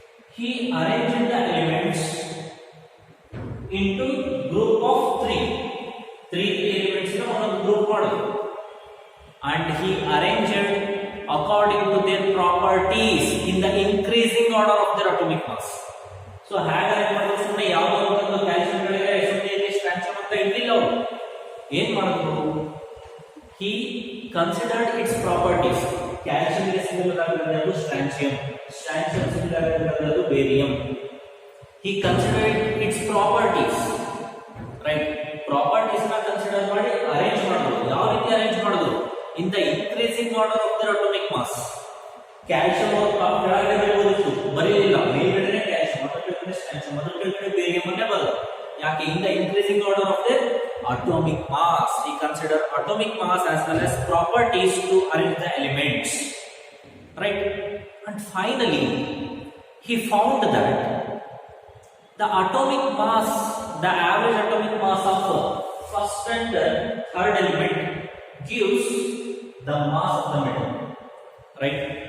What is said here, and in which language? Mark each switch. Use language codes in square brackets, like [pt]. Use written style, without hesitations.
[en] He arranged the elements into group of 3 elements in one group model, and he arranged according to their properties in the increasing order of their atomic mass. [kn] So ಹೇಗೆ arrange ಮಾಡಿದ್ರು? ಸುಮ್ಮನೆ ಯಾವುದೋ ಒಂದು calcium ಗಳಿಗೆ ಸುಮ್ಮನೆ ಇಲ್ಲಿ ಸ್ಟ್ರಾಂಚಿಯಂ ಅಂತ ಇರಲಿಲ್ಲ. ಅವರು ಏನ್ ಮಾಡಿದ್ರು? [en] he considered its properties. [kn] Calcium ಗೆ ಸಿಮಿಲರ್ ಆಗಿರೋದು ಸ್ಟ್ರಾಂಚಿಯಂ, ಸ್ಟ್ರಾಂಚಿಯಂ ಸಿಮಿಲರ್ ಆಗಿರೋದು barium. [en] He considered its properties, right? [kn] Properties na consider ಮಾಡಿ ಅರೇಂಜ್ ಮಾಡಿದ್ರು. ಯಾವ ರೀತಿ ಅರೇಂಜ್ ಮಾಡಿದ್ರು? [en] In the increasing order of their atomic mass. [kn] Calcium ಕೆಳಗಡೆ ಬರಬಹುದು, ಬರೀಲಿಲ್ಲ. ಮೇಲ್ಗಡೆ ಕ್ಯಾಲ್ಸಿಯಂ, ಮೊದಲನೇ ಸ್ಟ್ರಾಂಚಿಯಂ, ಮೊದಲನೇ ಬೇರಿಯಂ ಅನ್ನೇ ಬರೋದು. ಯಾಕೆ? [en] In the increasing order of their atomic mass. He considered atomic mass as well as properties to arrange the elements, right? And finally he found that the atomic mass, the average atomic mass of first and third element gives the mass of the middle, right?